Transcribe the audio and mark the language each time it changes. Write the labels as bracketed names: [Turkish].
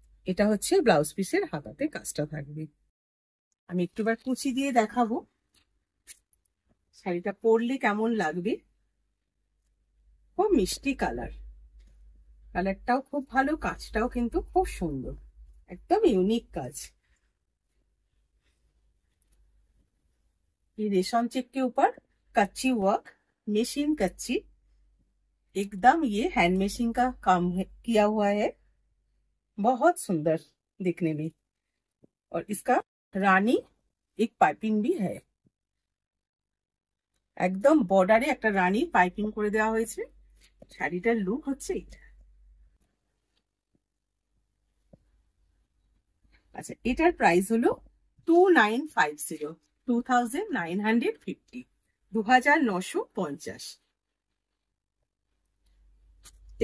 [Bangla] এটা হচ্ছে ব্লাউজ পিসের হাতাতে কাজটা থাকবে। আমি একটুবার কুচি দিয়ে দেখাবো শাড়িটা পরলে কেমন লাগবে। খুব মিষ্টি কালার, কালারটাও খুব ভালো, কাজটাও কিন্তু খুব সুন্দর, একদম ইউনিক কাজ। [Hindi] ये रेशम चेक के ऊपर कच्ची वर्क, मशीन कच्ची, एकदम ये हैंड मेशिंग का काम किया हुआ है, बहुत सुंदर दिखने में। और इसका रानी एक पाइपिंग भी है, [Bangla] একদম বর্ডারে একটা রানী পাইপিং করে দেওয়া হয়েছে। শাড়িটার লুক হচ্ছে এটা। আচ্ছা, এটার প্রাইস হলো 2950, 2950, 2950।